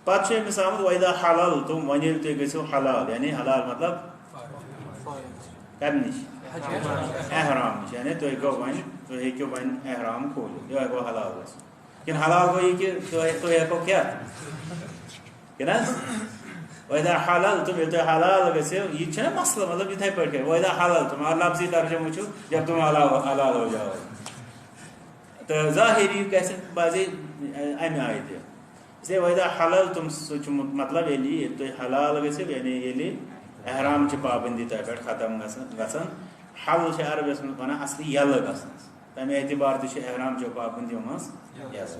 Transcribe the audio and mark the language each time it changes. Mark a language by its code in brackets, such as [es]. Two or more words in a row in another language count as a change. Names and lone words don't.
[ks] پَتہٕ چھُ أمِس آمُت [ar] وَإِذا حَلَلتُم [ks] وۄنۍ ییٚلہِ تُہۍ گٔژھِو حلال یعنی حلال مطلب کَمہِ نِش احرام نِش یعنی تُہۍ گوٚو وۄنۍ تُہۍ ہیٚکِو وۄنۍ احرام کھوٗلِتھ یِہوٚے گوٚو حلال گژھُن کِنہٕ حلال گوٚو یہِ کہِ تُہۍ ہیٚکو کھٮ۪تھ کِنہٕ حظ [ar] وَإِذا حَلَلتُم [ks] ییٚلہِ تُہۍ حلال گٔژھِو یہِ تہِ چھُنہ مسلہٕ مطلب یِتھَے پٲٹھۍ کٔرِتھ [ar] وَإِذا حَلَلتُم [ks] مگر لفظی ترجمہٕ چھُ [ur] جب تُم حلال ہو جاؤ [ks] تہٕ ظٲہری گژھِ بازے اَمہِ آیہِ تہِ اِسلیے [ar] وَإِذا حَلَلتُم [ks] سُہ چھُ مطلب ییٚلہِ تُہۍ حلال گٔژھِو یعنی ییٚلہِ احرام چہِ پابنٛدی تۄہہِ پٮ۪ٹھ ختم گژھان حل چھِ عربِیَس منٛز وَنان اَصلی یَلہٕ گژھنَس تَمہِ اعتبار تہِ چھُ احرام چیو پابنٛدیو منٛز یَلہٕ.